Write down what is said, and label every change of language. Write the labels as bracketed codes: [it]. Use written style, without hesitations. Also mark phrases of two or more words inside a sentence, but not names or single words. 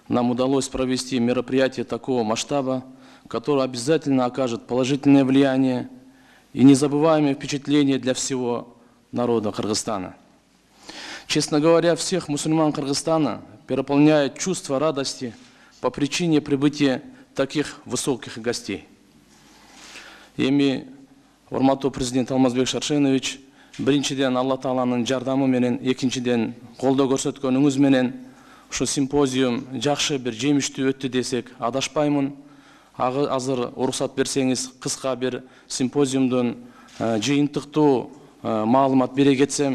[ru] нам удалось провести мероприятие такого масштаба, которое обязательно окажет положительное влияние и незабываемое впечатление для всего народа Кыргызстана. Честно говоря, всех мусульман Кыргызстана переполняет чувство радости по причине прибытия таких высоких гостей. [ky] Эми урматтуу президент Алмазбек Шаршенович, биринчиден Алла Тааланын жардамы менен, экинчиден колдоо көрсөткөнүңүз менен ушу симпозиум жакшы бир жемиштүү өттү десек адашпаймын. Азыр уруксат берсеңиз кыска бир симпозиумдун жыйынтыктуу маалымат бере кетсем.